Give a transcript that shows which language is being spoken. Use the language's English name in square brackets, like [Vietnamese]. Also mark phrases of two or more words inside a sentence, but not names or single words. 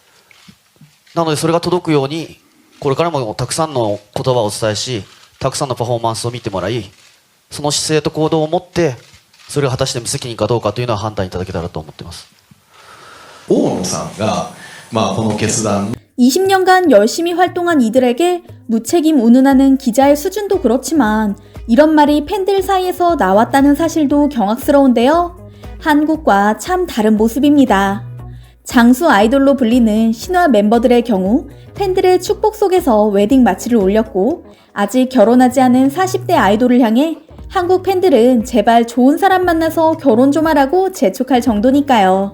[Japanese] なのでそれが届くようにこれからもたくさんの言葉をお伝えし、たくさんのパフォーマンスを見てもらい、その姿勢と行動を持ってそれが果たして無責任かどうかというのは判断いただけたらと思っています。大野さんが、この決断 [Korean] 20년간 열심히 활동한 이들에게 무책임 운운하는 기자의 수준도 그렇지만 이런 말이 팬들 사이에서 나왔다는 사실도 경악스러운데요. 한국과 참 다른 모습입니다. 장수 아이돌로 불리는 신화 멤버들의 경우 팬들의 축복 속에서 웨딩 마치를 올렸고, 아직 결혼하지 않은 40대 아이돌을 향해 한국 팬들은 제발 좋은 사람 만나서 결혼 좀 하라고 재촉할 정도니까요.